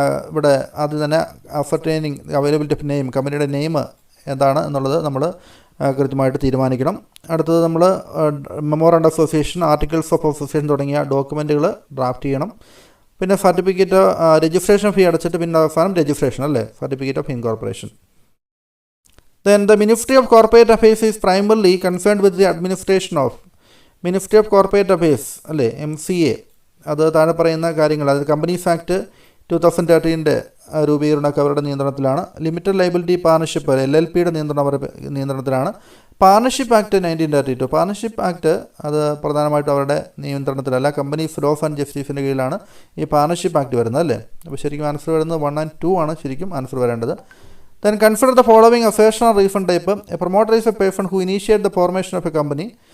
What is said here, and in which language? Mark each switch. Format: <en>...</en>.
<ml>ഇവിടെ ആദ്യം തന്നെ അസർട്ടൈനിങ് അവൈലബിലിറ്റി ഓഫ് നെയിം, കമ്പനിയുടെ നെയിം എന്താണ് എന്നുള്ളത് നമ്മൾ കൃത്യമായിട്ട് തീരുമാനിക്കണം. അടുത്തത് നമ്മൾ memorandum association, articles of association തുടങ്ങിയ ഡോക്യുമെൻറ്റുകൾ ഡ്രാഫ്റ്റ് ചെയ്യണം. പിന്നെ സർട്ടിഫിക്കറ്റ് രജിസ്ട്രേഷൻ ഫീ അടച്ചിട്ട് പിന്നെ അവസാനം രജിസ്ട്രേഷൻ അല്ലേ, certificate of incorporation.</ml> <en>Then the Ministry of Corporate Affairs is primarily concerned with the administration of Ministry of Corporate Affairs അല്ലേ, MCA.</en> <ml>അത് താഴെ പറയുന്ന കാര്യങ്ങൾ, അതായത് കമ്പനീസ് ആക്ട് 2013 രൂപീകരണമൊക്കെ അവരുടെ നിയന്ത്രണത്തിലാണ്. ലിമിറ്റഡ് ലയബിലിറ്റി പാർട്ണർഷിപ്പ് LLPയുടെ നിയന്ത്രണത്തിലാണ്. പാർട്ണർഷിപ്പ് ആക്ട് 1932, പാർട്ണർഷിപ്പ് ആക്ട് അത് പ്രധാനമായിട്ടും അവരുടെ നിയന്ത്രണത്തിലല്ല, കമ്പനീസ് ലോസ് ആൻഡ് ജസ്റ്റിസിൻ്റെ കീഴിലാണ് ഈ പാർട്ണർഷിപ്പ് ആക്ട് വരുന്നത് അല്ലേ. അപ്പോൾ ശരിക്കും ആൻസർ വരുന്നത് 1 and 2 ആണ് ശരിക്കും ആൻസർ വരേണ്ടത്.</ml> <en>Then consider the following assertion or refund type. A promoter is a person who initiates the formation of a company</en>